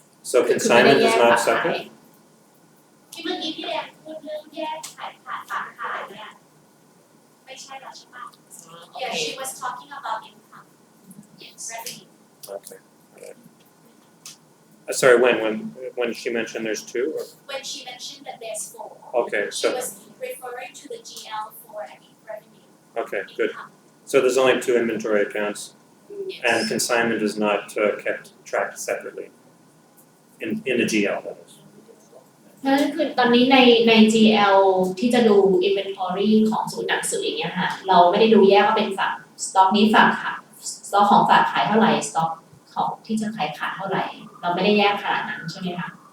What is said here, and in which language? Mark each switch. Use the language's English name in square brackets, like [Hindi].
[English] So consignment is not separate. [Thai] ที่เมื่อกี้พี่แดงพูดเรื่องแยกขายขาดฝากขายเนี่ยไม่ใช่แล้วใช่ปะ [English] Yeah she was talking about income yes revenue Okay. Right. Sorry, when she mentioned there's 2? Or? when she mentioned that there's 4 Okay, she so was referring to the GL for revenue okay, good. income So there's only 2 inventory accounts, yes and consignment is not kept tracked separately in the GL. That is. [Thai] นั่นคือตอนนี้ใน GL ที่จะดู inventory ของศูนย์หนังสืออย่างเงี้ยค่ะเราไม่ได้ดูแยกว่าเป็นฝั่งสต็อกนี้ฝากขายสต็อกของฝากขายเท่าไหร่สต็อกของที่จะขายขาดเท่าไหร่เราไม่ได้แยกขนาดนั้นใช่ไหมคะ